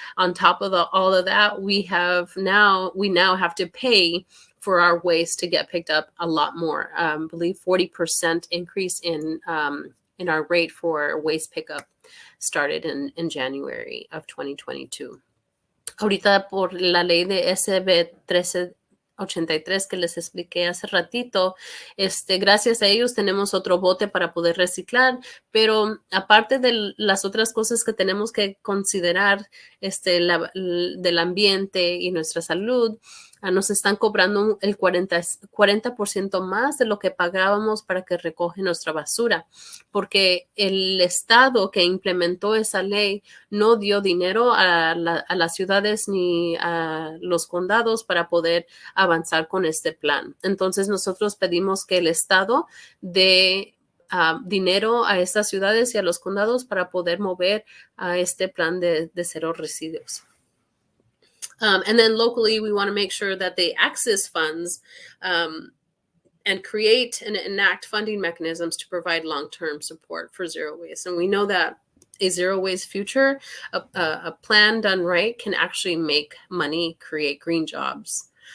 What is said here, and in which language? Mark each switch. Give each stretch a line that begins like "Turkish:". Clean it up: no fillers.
English: On top of all of that, we now have to pay for our waste to get picked up a lot more. I believe 40% increase in our rate for waste pickup started in January of 2022.
Spanish: Ahorita por la ley de SB 1383 que les expliqué hace ratito, gracias a ellos tenemos otro bote para poder reciclar, pero aparte de las otras cosas que tenemos que considerar del ambiente y nuestra salud, nos están cobrando el 40% más de lo que pagábamos para que recoge nuestra basura, porque el estado que implementó esa ley no dio dinero a las ciudades ni a los condados para poder avanzar con este plan. Entonces nosotros pedimos que el estado dé dinero a estas ciudades y a los condados para poder mover a este plan de cero residuos.
English: And then locally, we want to make sure that they access funds and create and enact funding mechanisms to provide long-term support for zero waste. And we know that a zero waste future, a plan done right, can actually make money, create green jobs.